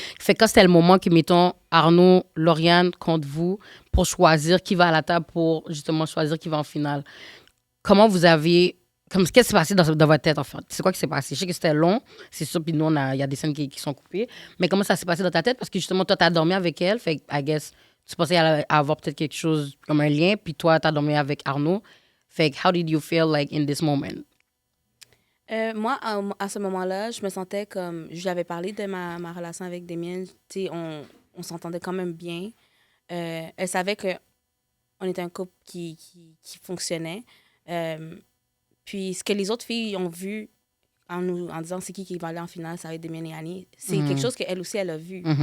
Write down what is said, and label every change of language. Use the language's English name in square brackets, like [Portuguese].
[French] Fait que quand c'était le moment que, mettons, Arnaud, Lauriane contre vous pour choisir qui va à la table pour justement choisir qui va en finale, comment vous avez. Qu'est-ce qui s'est passé dans votre tête, en fait? C'est quoi qui s'est passé? Je sais que c'était long, c'est sûr, puis nous, il y a des scènes qui sont coupées. Mais comment ça s'est passé dans ta tête? Parce que justement, toi, t'as dormi avec elle, fait que, [English] I guess, [French] tu pensais avoir peut-être quelque chose comme un lien, puis toi, t'as dormi avec Arnaud. Fait que, [English] how did you feel, like, in this moment? [French] Moi, à ce moment-là, je me sentais comme... Je lui avais parlé de ma relation avec Damien. Tu sais, on s'entendait quand même bien. Elle savait qu'on était un couple qui fonctionnait. Puis ce que les autres filles ont vu en disant c'est qui va aller en finale, ça va être Damien et Annie, c'est quelque chose qu'elle aussi, elle a vu.